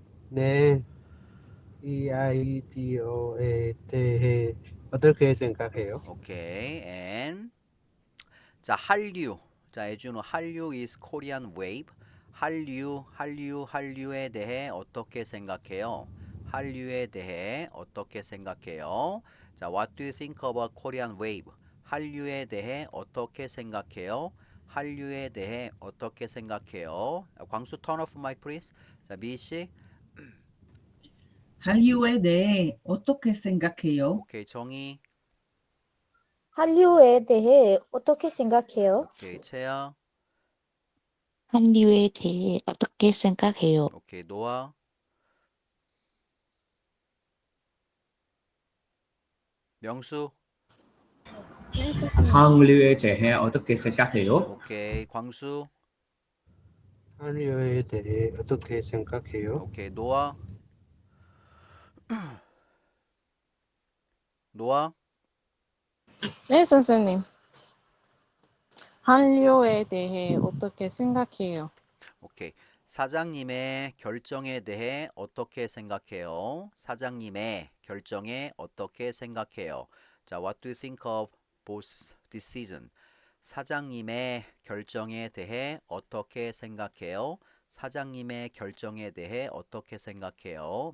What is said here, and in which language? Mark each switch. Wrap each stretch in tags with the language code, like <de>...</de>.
<ko>네, 이 아이디어에 대해 어떻게 생각해요? 오케이, and 자, 한류. 자, 애준호 한류</ko> <en>is Korean wave.</en> <ko>한류에 대해 어떻게 생각해요? 한류에 대해 어떻게 생각해요?</ko> <en>자, what do you think about Korean wave?</en> <ko>한류에 대해 어떻게 생각해요? 한류에 대해 어떻게 생각해요?</ko> <en>광수 turn off mic please.</en> <ko>자, 미씨. 한류에 대해 어떻게 생각해요? 오케이, 정희. 한류에 대해 어떻게 생각해요? 오케이, 채아. 한류에 대해 어떻게 생각해요? 오케이, 노아. 명수. 네, 선생님. 한류에 대해 어떻게 생각해요? 오케이, 광수. 한류에 대해 어떻게 생각해요? 오케이, 노아. 네, 선생님. 한류에 대해 어떻게 생각해요? 오케이. 사장님의 결정에 대해 어떻게 생각해요? 사장님의 결정에 어떻게 생각해요?</ko> <en>자, what do you think of both decision?</en> <ko>사장님의 결정에 대해 어떻게 생각해요? 사장님의 결정에 대해 어떻게 생각해요?</ko>